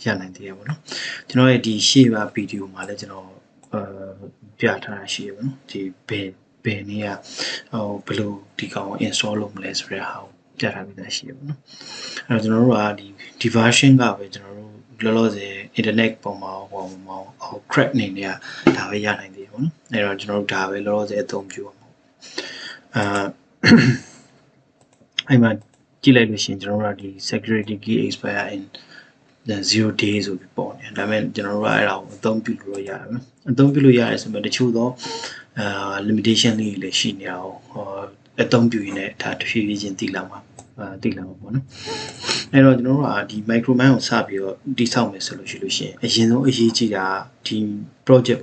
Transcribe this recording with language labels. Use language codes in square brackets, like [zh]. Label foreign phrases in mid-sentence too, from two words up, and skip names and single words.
[my] ရနိုင်သေးတယ်ပေါ့နော်ကျွန်တော်ရဲ့ဒီရှေ့ပါဗီဒီယိုမှာလည်းကျွန်တော်ပြထားတာရှိရပါတော့ဒီဘယ်နည်းကဘယ်လိုဒီကောင် install လုပ်မလဲဆိုတဲ့ဟာကိုပြထားပြီးသားရှိရပါတော့အဲ့တော့ကျွန်တော်တို့ကဒီ version ကပဲကျွန်တော်တို့လောလောဆယ် internet ပေါ်မှာဟို crack နေနေဒါပဲရနိုင်သေးတယ်ပေါ့နော်အဲ့တော့ကျွန်တော်တို့ဒါပဲလောလောဆယ်အသုံးပြုအောင် အဲ့မှာကြည့်လိုက်လို့ရှိရင်ကျွန်တော်တို့ကဒီ [en] security key expire in 0 days [my] ဆိုပြီးပေါ့နေဒါပေမဲ့ကျွန်တော်တို့ကအဲ့ဒါကိုအသုံးပြုလို့ရတယ်နော်အသုံးပြုလို့ရတယ်ဆိုပေမဲ့တချို့တော့limitation လေးတွေလည်းရှိနေအောင်အသုံးပြု ရင်းနဲ့ဒါတဖြည်းဖြည်းချင်းတည်လာမှာပေါ့နော်အဲ့တော့ကျွန်တော်တို့ကဒီ micromine ကိုစပြီးတော့တည်ဆောက်မယ်ဆိုလို့ရှိရင်အရင်ဆုံးအရေးကြီးတာဒီ project